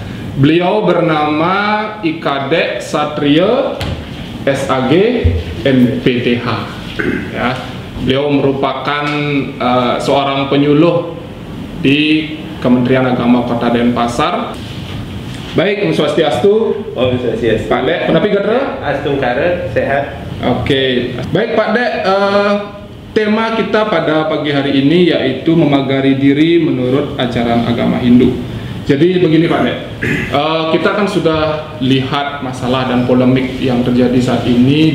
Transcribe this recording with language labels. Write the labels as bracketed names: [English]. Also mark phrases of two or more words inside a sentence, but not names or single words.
[Indonesian] Beliau bernama Ikade Satrio SAG MPTH. Ya, beliau merupakan seorang penyuluh di Kementerian Agama Kota Denpasar. Baik, [Balinese] Om Swastiastu. Om Swastiastu. Pak Dek, penapi gadra? Astung kare, [Indonesian] sehat. Oke. Baik Pak Dek, tema kita pada pagi hari ini yaitu memagari diri menurut ajaran agama Hindu. Jadi begini Pak Dek, kita kan sudah lihat masalah dan polemik yang terjadi saat ini.